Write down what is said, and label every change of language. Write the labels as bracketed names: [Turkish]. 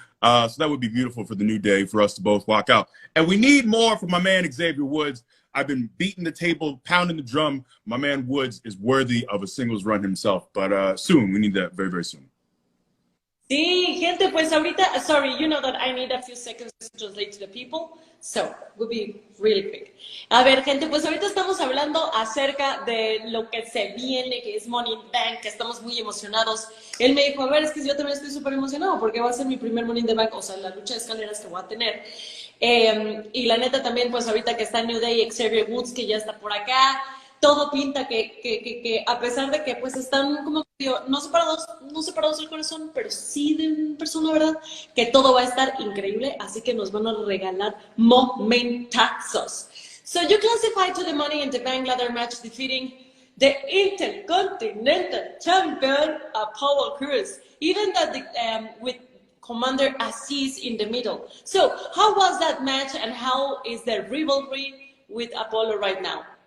[English] So that would be beautiful for the New Day for us to both walk out. And we need more from my man Xavier Woods. I've been beating the table, pounding the drum. My man Woods is worthy of a singles run himself, but soon, we need that very, very soon. [Spanish] Sí, gente, pues ahorita, [English] sorry, you know that I need a few seconds to translate to the people, so we'll be really quick. [Spanish] A ver, gente, pues ahorita estamos hablando acerca de lo que se viene, que es Money in the Bank, que estamos muy emocionados. Él me dijo, a ver, es que yo también estoy súper emocionado porque va a ser mi primer Money in the Bank, o sea, la lucha de escaleras que voy a tener. Y la neta también, pues ahorita que está New Day, Xavier Woods, que ya está por acá, todo pinta que a pesar de que pues están como no separados del corazón, pero sí de persona, ¿verdad? Que todo va a estar increíble, así que nos van a regalar momentazos. [English] So you classified to the Money in the Bank ladder match defeating the Intercontinental Champion, Apollo Crews, even that with Commander Aziz in the middle. So how was that match, and how is the rivalry with Apollo right now?